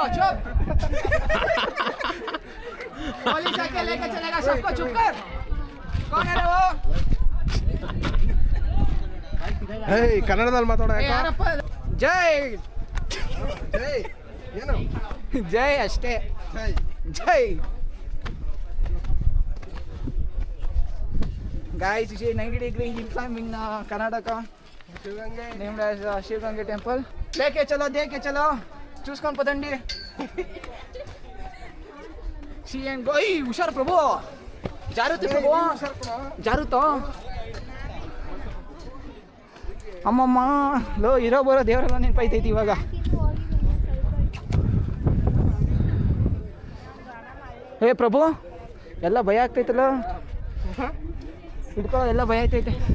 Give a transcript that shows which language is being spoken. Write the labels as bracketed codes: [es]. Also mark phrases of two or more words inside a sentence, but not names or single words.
[hi] चुप. पुलिस आके लेके चलेगा सबको. चुप कर. कौन है वो? [kn] ಕನ್ನಡದಲ್ಲಿ ಮಾತಾಡ. ಯಾರಪ್ಪ? ಜೈ ಏನು ಜೈ ಅಷ್ಟೇ, ಜೈ. [en] Guys, this is 90 degree hill climb in Karnataka, named as Shivgange temple. [hi] लेके चलो, देके चलो, [te] చూసుకొని పదండి. [en] see and go. [kn] ಹುಷಾರ್ ಪ್ರಭು, ಜಾರುತ್ತೆ ಪ್ರಭು, ಜಾರುತ್ತೋ. ಅಮ್ಮಮ್ಮ ಲೋ, ಇರೋ ಬರೋ ದೇವರೆಲ್ಲ ನೆನಪೈತೈತಿ ಇವಾಗ. ಹೇ ಪ್ರಭು, ಎಲ್ಲ ಭಯ ಆಗ್ತೈತಲ್ಲ, ಹಿಡ್ಕೋ, ಎಲ್ಲ ಭಯ ಆಗ್ತೈತೆ.